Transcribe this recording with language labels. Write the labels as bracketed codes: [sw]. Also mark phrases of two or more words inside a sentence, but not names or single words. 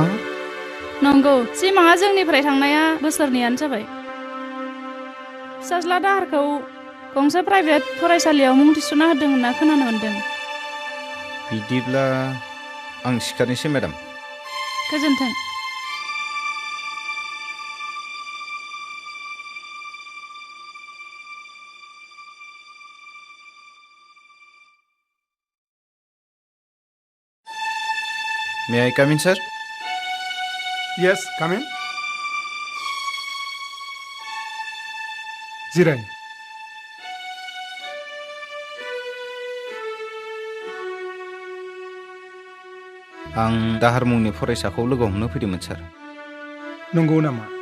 [brx] नंगौ, सिमाङा जोंनिफ्राय थांनाया बोसोरनैयानो जाबाय। फिसाज्ला दाहारखौ गंसे प्राइभेट फरायसालियाव मुं थिसनना होदों होनना खोनानो मोन्दों। बिदिब्ला आं सिखारनोसै मेडाम। गोजोन्थों। [en] May I come in, sir? Yes, come in. [brx] जिराय। आं दाहार मुंनि फरायसाखौ लोगो हमनो फैदोंमोन, सार। नंगौ नामा?